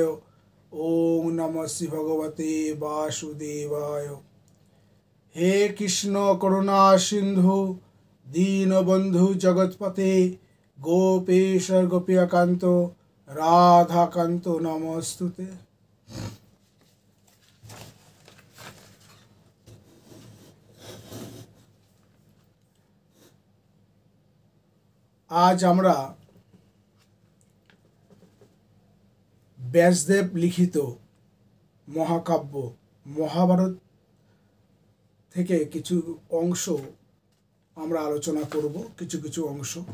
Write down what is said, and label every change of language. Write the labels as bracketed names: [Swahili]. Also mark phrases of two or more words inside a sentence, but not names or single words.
[Sanskrit] ओम नमः श्री भगवते वासुदेवाय। हे कृष्ण करुणा सिंधु दीनबंधु जगतपते गोपेश गोपिकांत राधाकांत नमस्तुते। [Bangla] आज আমরা ব্যাসদেব লিখিত মহাকাব্য মহাভারত থেকে কিছু অংশ আমরা আলোচনা করব, কিছু অংশ।